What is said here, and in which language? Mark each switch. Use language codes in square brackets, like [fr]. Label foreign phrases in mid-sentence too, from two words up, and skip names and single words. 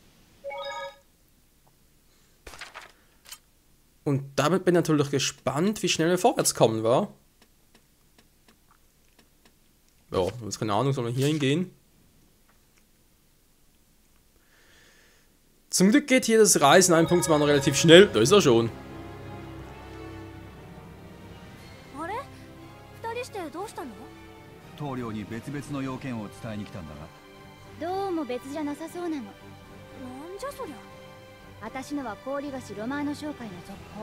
[de] Und damit bin ich natürlich gespannt, wie schnell wir vorwärts kommen, wa? Ja, jetzt keine Ahnung, sollen wir hier hingehen? Zum Glück geht hier das Reisen einen Punkt noch relativ schnell. Da ist er schon. [ja] 棟梁に別々の要件を伝えに来たんだがどうも別じゃなさそうなの。なんじゃそりゃ。私のは氷菓子ロマーノ商会の続行。